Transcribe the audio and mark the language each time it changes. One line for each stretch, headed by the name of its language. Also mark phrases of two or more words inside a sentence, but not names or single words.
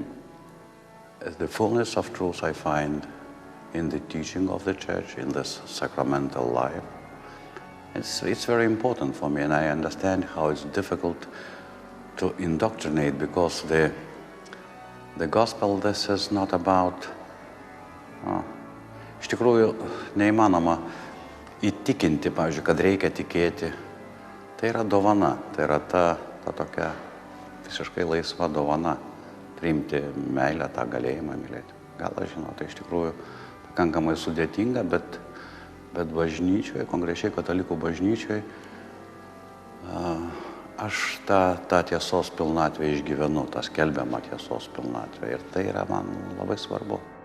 English: The fullness of truth I find in the teaching of the church, in this sacramental life. It's very important for me, and I understand how it's difficult to indoctrinate, because the gospel, this is not about...
Lithuanian: Iš tikrųjų, neįmanoma įtikinti, pavyzdžiui, kad reikia tikėti. Tai yra dovana, tai yra ta tokia visiškai laisva dovana, priimti meilę, tą galėjimą mylėti. Gal aš žinau, tai iš tikrųjų pakankamai sudėtinga, bet bažnyčioje, konkrečiai katalikų bažnyčioje, aš tą tiesos pilnatvę išgyvenu, tą skelbiamą tiesos pilnatvę, ir tai yra man labai svarbu.